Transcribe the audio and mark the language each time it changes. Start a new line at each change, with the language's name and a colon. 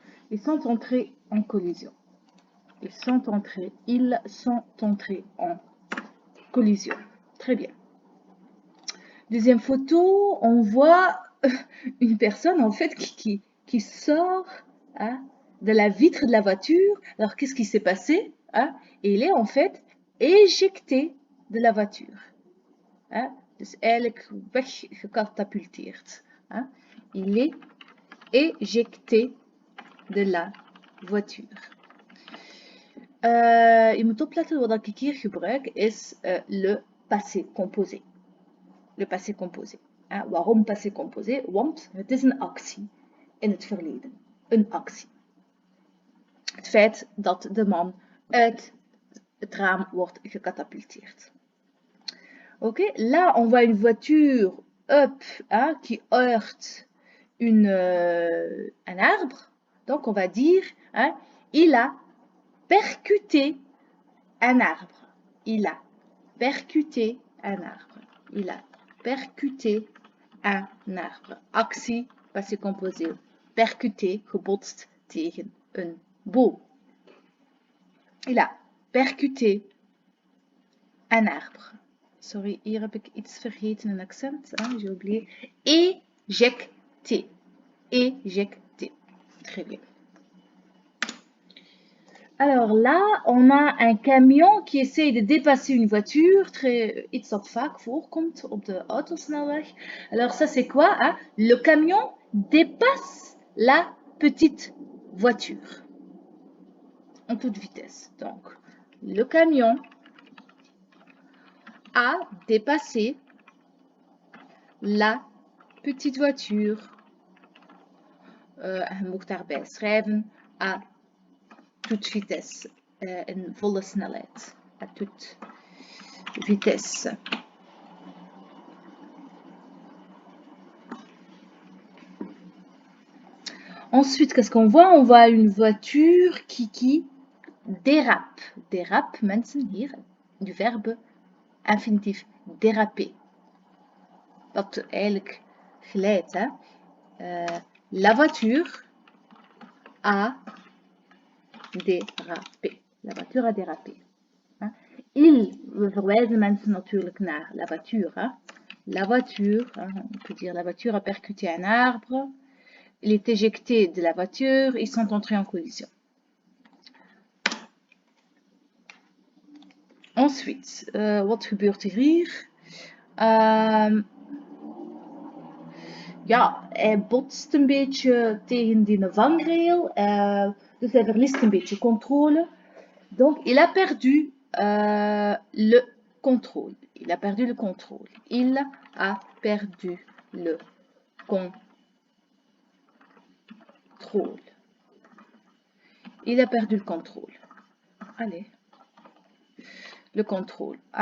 French: Ils sont entrés en collision. Ils sont entrés en collision. Très bien. Deuxième photo, on voit une personne en fait qui sort de la vitre de la voiture. Alors qu'est-ce qui s'est passé? Il est en fait éjecté de la voiture.
Dutch: Dus eigenlijk weggecatapulteerd.
French: Il est éjecté de la voiture.
Dutch: Je moet opletten, wat ik hier gebruik is le passé composé. Le passé composé. Waarom passé composé? Want het is een actie in het verleden. Een actie. Het feit dat de man uit het raam wordt gecatapulteerd.
French: Ok, là on voit une voiture qui heurte un arbre. Donc on va dire, il a percuté un arbre. Il a percuté un arbre. Il a percuté un arbre.
Dutch: Actie, passé composé. Percuté, gebotst tegen een boom.
French: Il a percuté un arbre.
Dutch: Sorry, hier heb ik iets vergeten, een accent.
French: J'ai oublié. Éjecté. Éjecté. Très bien. Alors là, on a un camion qui essaye de dépasser une voiture.
Dutch: Iets dat vaak voorkomt op de autosnelweg.
French: Alors ça c'est quoi? Le camion dépasse la petite voiture. En toute vitesse. Donc, le camion a dépassé la petite voiture.
Dutch: Je moet daarbij schrijven
French: à toute vitesse.
Dutch: In volle snelheid.
French: À toute vitesse. Ensuite, qu'est-ce qu'on voit? On voit une voiture qui dérape. Dérape,
Dutch: mensen, hier,
French: du verbe infinitif déraper.
Dutch: Dat eigenlijk glijdt.
French: La voiture a dérapé. La voiture a dérapé.
Dutch: We verwijzen mensen natuurlijk naar la voiture.
French: La voiture, on peut dire la voiture a percuté un arbre. Il est éjecté de la voiture. Ils sont entrés en collision.
Dutch: Ensuite, wat gebeurt er hier? Ja, hij botst een beetje tegen die vangrail. Dus hij verliest een beetje controle.
French: Donc, il a perdu le contrôle. Il a perdu le contrôle. Il a perdu le contrôle. Il a perdu le contrôle. Allez. Le contrôle.